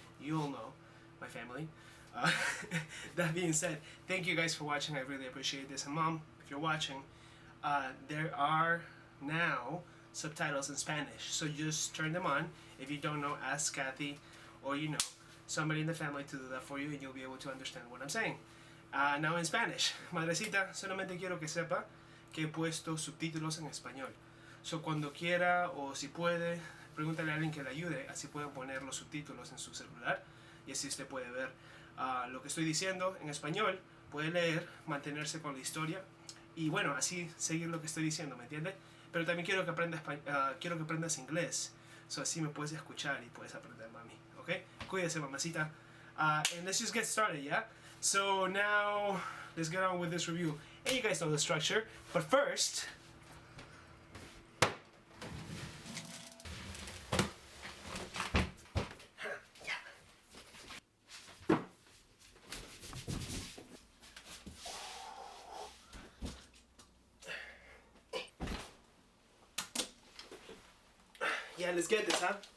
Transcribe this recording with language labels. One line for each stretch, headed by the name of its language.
English: You all know my family. That being said, thank you guys for watching. I really appreciate this. And Mom, if you're watching, there are now subtitles in Spanish, so just turn them on. If you don't know, ask Kathy or somebody in the family to do that for you, and you'll be able to understand what I'm saying. Now in Spanish,
Spanish: Madrecita, solamente quiero que sepa que he puesto subtítulos en español. So cuando quiera o si puede, pregúntale a alguien que le ayude, así pueden poner los subtítulos en su celular y así usted puede ver lo que estoy diciendo en español, puede leer, mantenerse con la historia y bueno, así seguir lo que estoy diciendo, ¿me entiende? Pero también quiero que aprendas inglés, so así me puedes escuchar y puedes aprender, mami, ¿ok? Cuídese, mamacita.
English: And let's just get started, yeah? So now, let's get on with this review. And you guys know the structure, but first, yeah, let's get this, huh?